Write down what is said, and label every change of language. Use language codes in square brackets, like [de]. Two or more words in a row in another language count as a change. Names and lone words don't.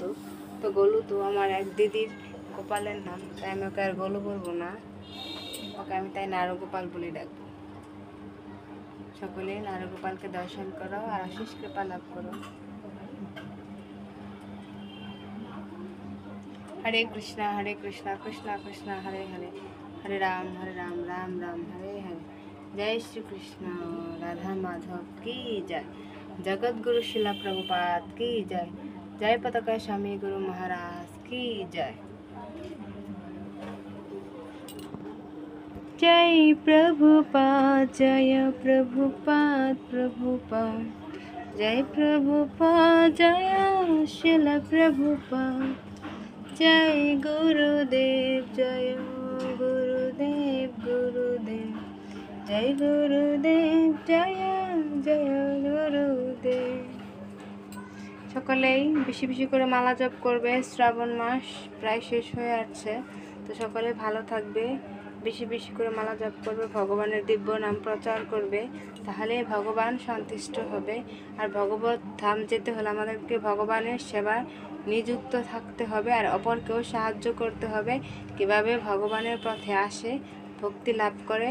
[bn] তো গোলু তো আমার এক দিদির গোপালের নাম, তাই আমি ওকে আর গোলু বলবো না, ওকে আমি তাই নারু গোপাল বলে ডাকবো। সকলে নারু গোপালকে দর্শন করো আর আশিস কৃপা লাভ করো। [sa] হরে কৃষ্ণ কৃষ্ণ কৃষ্ণ হরে হরে, হরে রাম রাম রাম হরে হরে। [hi] जय श्री कृष्ण राधा माधव की जय। जगत गुरु शिला प्रभुपाद की जय। जय पताका स्वामी गुरु महाराज की जय। जय प्रभुपाद जय प्रभुपाद प्रभुपाद। जय प्रभुपाद जय शिला प्रभुपाद। जय गुरुदेव जय गुरुदेव गुरुदेव। जय गुरुदेव जय जय गुरुदेव। [bn] সকলেই বেশি বেশি করে মালা জপ করবে। শ্রাবণ মাস প্রায় শেষ হয়ে আসছে, তো সকলে ভালো থাকবে, বেশি বেশি করে মালা জপ করবে, ভগবানের দিব্য নাম প্রচার করবে, তাহলে ভগবান সন্তুষ্ট হবে। আর ভগবত ধাম যেতে হলে আমাদেরকে ভগবানের সেবায় নিযুক্ত থাকতে হবে আর অপরকেও সাহায্য করতে হবে, কিভাবে ভগবানের পথে আসে, ভক্তি লাভ করে।